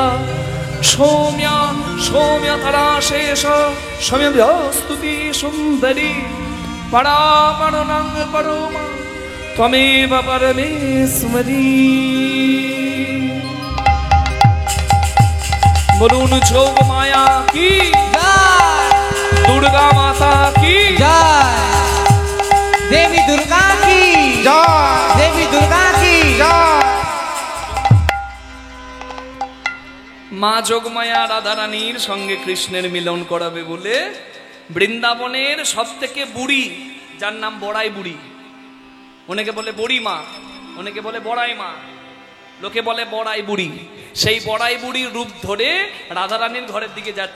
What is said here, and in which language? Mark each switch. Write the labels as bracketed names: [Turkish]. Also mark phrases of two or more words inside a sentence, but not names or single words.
[Sanskrit] सौम्या सौम्यतरा शेष सौम्यस्तुति सुन्दरी, परापरनं परमा त्वमेव परमेश्वरी। [Hindi] बोलून जोग माया की जय, दुर्गा माता की जय, देवी दुर्गा की জয় देवी दुर्गा की জয়। [Bangla] মা যোগমায়া রাধারানীর সঙ্গে কৃষ্ণের মিলন করাবে বলে বৃন্দাবনের সবথেকে বুড়ি, যার নাম বড়াই বুড়ি, অনেকে বলে বড়ি মা, অনেকে বলে বড়াই মা, লোকে বলে বড়াই বুড়ি, সেই বড়াই বুড়ির রূপ ধরে রাধারানীর ঘরের দিকে যাচ্ছে।